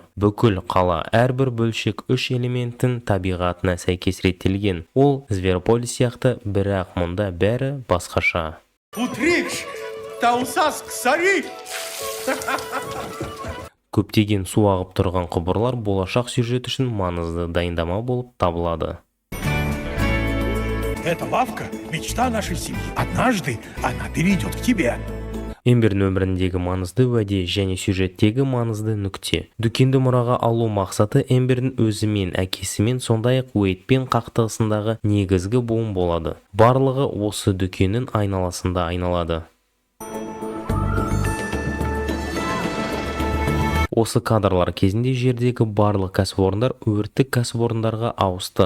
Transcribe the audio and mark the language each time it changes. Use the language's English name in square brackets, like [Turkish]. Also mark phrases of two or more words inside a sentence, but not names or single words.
[Kazakh] Бүкіл қала әрбір бөлшек 3 элементтің табиғатына сәйкес реттелген. Ол Зверополис сияқты, бірақ мұнда бәрі басқаша. Көптеген су ағып тұрған құбырлар болашақ сюжет үшін маңызды дайындама болып табылады. [Russian] Эта лавка – мечта нашей семьи. Однажды она перейдет к тебе. [Kazakh] Эмбердің өміріндегі маңызды уәде және сюжеттегі маңызды нүкте. Дүкенді мұраға алу мақсаты Эмбердің өзімен, әкесімен, сондай-ақ Уэйдпен қақтығысындағы негізгі буын болады. Барлығы осы дүкеннің айналасында айналады. Осы кадрлар кезінде жердегі барлық кәсіпорындар өрттік кәсіпорындарға ауысты.